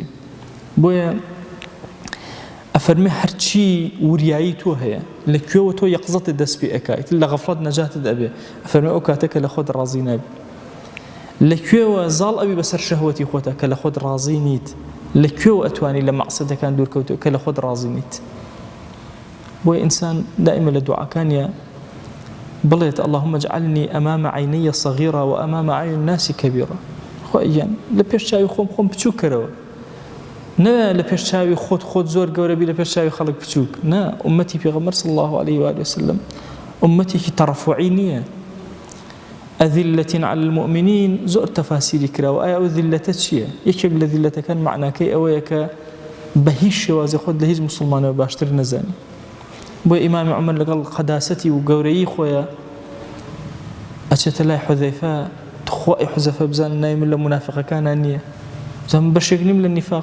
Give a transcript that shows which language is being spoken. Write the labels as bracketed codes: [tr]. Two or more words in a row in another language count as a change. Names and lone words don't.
[ckb] بۆیە ئەفەرمێ هەرچی وریایی تۆ هەیە لەکوێوە تۆ یەقزەتت دەست پێ ئەکایت، لە غەفڵەت نەجاتت ئەبێ. ئەفەرمێ ئەو کاتە کە لە خۆت ڕازی نابی. لەکوێوە زاڵ ئەبی بەسەر شەهوەتی خۆتە کە لە خۆت ڕازی نیت. لەکوێوە ئەتوانی لە مەقسەدەکان دوورکەوتەوە کە لە خۆت ڕازی نیت. بۆیە ئینسان دائیمە لە دوعاکانیە بڵێت [ar] اللهم اجعلني أمام عيني صغيرة وأمام عين الناس كبيرة. [ckb] خوایان لە پێش چاوی خۆم بچووک کەرەوە، نە لە پێش چاوی خۆت زۆر گەورەبی لە پێش چاوی خەڵک بچووک. نا ئومەتی پێغەمبەر [ar] صلی الله عليه وآله وسلم [ckb] ئومەتێکی تەڕەفوعی نییە. [ar] أذلة على المؤمنين [ckb] زۆر تەفاسیری کراوە. ئایا ئەو ذلەتە چییە؟ یەکێک لە ذلەتەکان معناکەی ئەوەیە کە بە هیچ شێوازی خۆت لە هیچ موسڵمانەوە باشتر نەزانی. بۆ ئیمامی عومەر لەگەڵ قەداسەتی و گەورەیی خۆیە ئەچێتە لای حوزەیفە، خۆی حوزەیفە بزانن ناوی من لە منافقەکانان نییە، بزانم بەشێک نیم لە نیفاق.